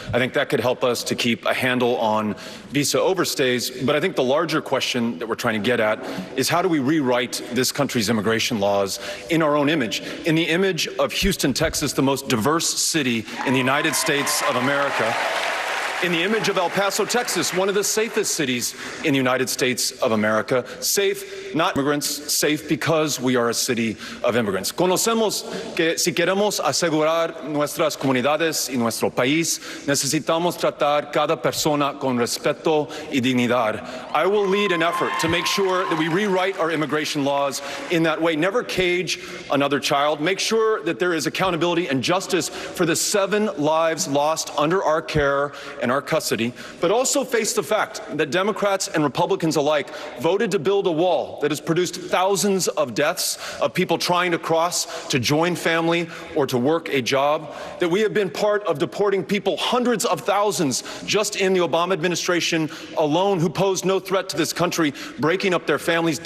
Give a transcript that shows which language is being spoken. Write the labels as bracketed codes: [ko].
[en] I think that could help us to keep a handle on visa overstays, but I think the larger question that we're trying to get at is how do we rewrite this country's immigration laws in our own image, in the image of Houston, Texas, the most diverse city in the United States of America, in the image of El Paso, Texas, one of the safest cities in the United States of America. Safe, not immigrants, safe because we are a city of immigrants. [es] Conocemos que si queremos asegurar nuestras comunidades y nuestro país, necesitamos tratar cada persona con respeto y dignidad. [en] I will lead an effort to make sure that we rewrite our immigration laws in that way. Never cage another child. Make sure that there is accountability and justice for the 7 lives lost under our care and our custody, but also face the fact that Democrats and Republicans alike voted to build a wall that has produced thousands of deaths of people trying to cross to join family or to work a job, that we have been part of deporting people, hundreds of thousands just in the Obama administration alone, who posed no threat to this country, breaking up their families.